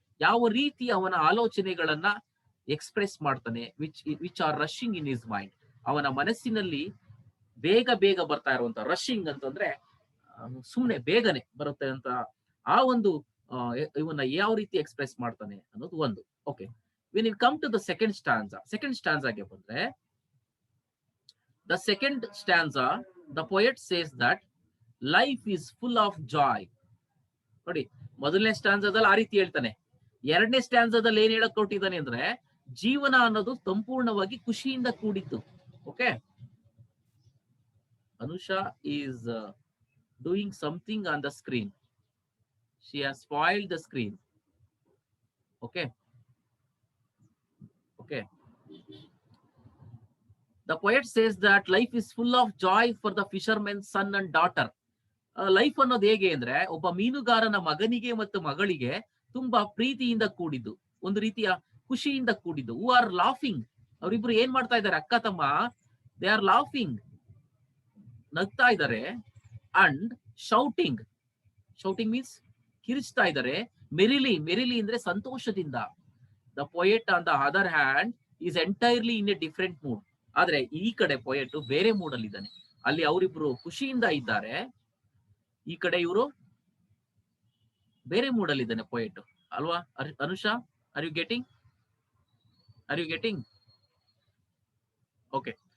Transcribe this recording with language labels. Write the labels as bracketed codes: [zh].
[kn] ಯಾವ ರೀತಿ ಅವನ ಆಲೋಚನೆಗಳನ್ನ ಎಕ್ಸ್ಪ್ರೆಸ್ ಮಾಡ್ತಾನೆ, [en] Which are rushing in his mind. [kn] ಅವನ ಮನಸ್ಸಿನಲ್ಲಿ ಬೇಗ ಬರ್ತಾ ಇರುವಂತ, ರಶಿಂಗ್ ಅಂತಂದ್ರೆ ಸುಮ್ನೆ ಬೇಗನೆ ಬರುತ್ತೆ ಅಂತ. ಆ ಒಂದು ಇವನ್ನ ಯಾವ ರೀತಿ ಎಕ್ಸ್ಪ್ರೆಸ್ ಮಾಡ್ತಾನೆ ಅನ್ನೋದು ಒಂದು. [en] okay, when you come to the second stanza [kn] ಗೆ ಬಂದ್ರೆ, [en] the second stanza the poet says that life is full of joy. [kn] ನೋಡಿ, ಮೊದಲನೇ ಸ್ಟ್ಯಾನ್ಸದಲ್ಲಿ ಆ ರೀತಿ ಹೇಳ್ತಾನೆ. ಎರಡನೇ ಸ್ಟ್ಯಾನ್ಸದಲ್ಲಿ ಏನ್ ಹೇಳಕ್ ಕೊಟ್ಟಿದ್ದಾನೆ ಅಂದ್ರೆ, ಜೀವನ ಅನ್ನೋದು ಸಂಪೂರ್ಣವಾಗಿ ಖುಷಿಯಿಂದ ಕೂಡಿದ್ದು. [en] Okay, Anusha is doing something on the screen. She has spoiled the screen. Okay, okay. The poet says that life is full of joy for the fisherman's son and daughter. [kn] Life ಅನ್ನೋದು ಹೇಗೆ ಅಂದ್ರೆ, ಒಬ್ಬ ಮೀನುಗಾರನ ಮಗನಿಗೆ ಮತ್ತು ಮಗಳಿಗೆ ತುಂಬಾ ಪ್ರೀತಿಯಿಂದ ಕೂಡಿದ್ದು, ಒಂದು ರೀತಿಯ ಖುಷಿಯಿಂದ ಕೂಡಿದ್ದು. [en] who are laughing, [kn] ಅವರಿಬ್ರು ಏನ್ ಮಾಡ್ತಾ ಇದ್ದಾರೆ, ಅಕ್ಕ ತಮ್ಮ, [en] they are laughing, [kn] ನಗ್ತಾ ಇದ್ದಾರೆ. [en] and shouting, shouting means [kn] ಕಿರಿಚ್ತಾ ಇದ್ದಾರೆ. ಮೆರಿಲಿ, ಮೆರಿಲಿ ಅಂದ್ರೆ ಸಂತೋಷದಿಂದ. [en] The poet on the other hand is entirely in a different mood. [kn] ಆದ್ರೆ ಈ ಕಡೆ ಪೊಯೆಟ್ ಬೇರೆ ಮೂಡ್ ಅಲ್ಲಿ ಇದ್ದಾನೆ. ಅಲ್ಲಿ ಅವರಿಬ್ರು ಖುಷಿಯಿಂದ ಇದ್ದಾರೆ, ಈ ಕಡೆ ಇವರು ಬೇರೆ ಮೂಡ್ ಅಲ್ಲಿ ಇದ್ದಾನೆ ಪೊಯೆಟ್, ಅಲ್ವಾ Anusha? [en] Are you getting? Are you getting? [kn] Okay.